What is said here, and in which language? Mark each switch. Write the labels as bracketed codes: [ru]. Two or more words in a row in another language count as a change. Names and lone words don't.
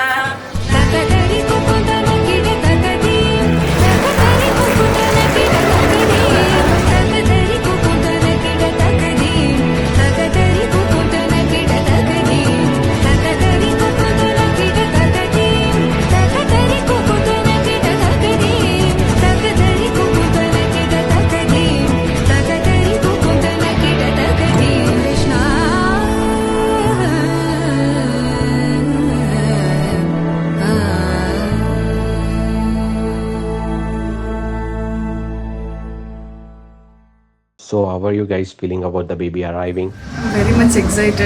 [en] ತಕದರಿ ಕುಕುತನ ಕಿಡ ತಕದಿ ತಕದರಿ ಕುಕುತನ ಕಿಡ ತಕದಿ ತಕದರಿ ಕುಕುತನ ಕಿಡ ತಕದಿ ತಕದರಿ ಕುಕುತನ ಕಿಡ ತಕದಿ ತಕದರಿ ಕುಕುತನ ಕಿಡ ತಕದಿ ತಕದರಿ ಕುಕುತನ ಕಿಡ ತಕದಿ ತಕದರಿ ಕುಕುತನ ಕಿಡ ತಕದಿ ತಕದರಿ ಕುಕುತನ ಕಿಡ ತಕದಿ ಕೃಷ್ಣ So how are you guys feeling about the baby arriving? Very much excited.